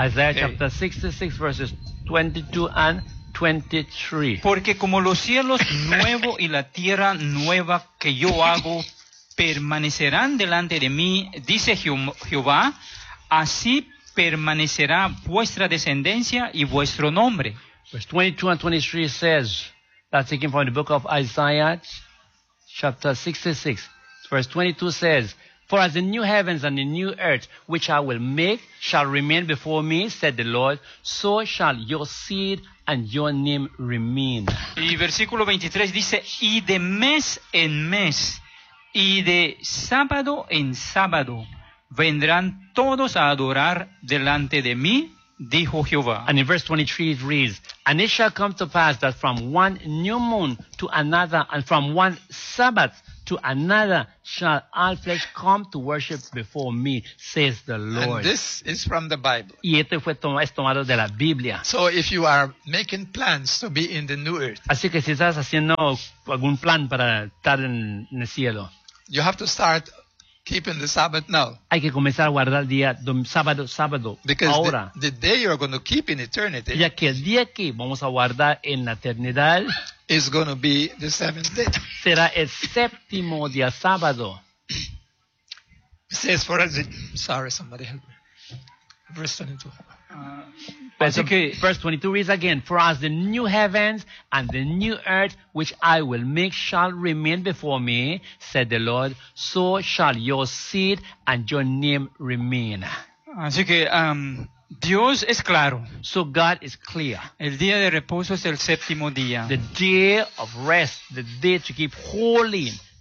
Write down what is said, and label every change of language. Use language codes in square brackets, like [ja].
[en] Isaiah chapter 66 verses 22 and 23. [es] Porque como los cielos nuevos y la tierra nueva que yo hago permanecerán delante de mí, dice Jehová, así permanecerá vuestra descendencia y vuestro nombre. [en] Verse 22 and 23 says, that's taken from the book of Isaiah, chapter 66. Verse 22 says, for as the new heavens and the new earth, which I will make, shall remain before me, said the Lord, so shall your seed and your name remain. [es] Y versículo 23 dice, y de mes en mes, y de sábado en sábado vendrán todos a adorar delante de mí, dijo Jehová. [en] And in verse 23 it reads, and it shall come to pass that from one new moon to another, and from one Sabbath to another shall all flesh come to worship before me, says the Lord. And this is from the Bible. [es] Y esto fue tomado de la Biblia. [en] So if you are making plans to be in the new earth, [es] así que si estás haciendo algún plan para estar en el cielo, [en] you have to start keeping the Sabbath now. [es] Hay que comenzar a guardar el día sábado. [en] Because [es] ahora. [en] The day you are going to keep in eternity. [es] Ya que el día que vamos a guardar en la eternidad [en] is going to be the seventh day. [es] Será el séptimo día sábado. [en] It says for us. Sorry, somebody help me. Verse 22. Verse 22 reads again, for as the new heavens and the new earth which I will make shall remain before me, said the Lord, so shall your seed and your name remain. [es] Así que Dios es claro. [en] So God is clear. [es] El día de reposo es el séptimo día. [en] The day of rest, the day to keep holy.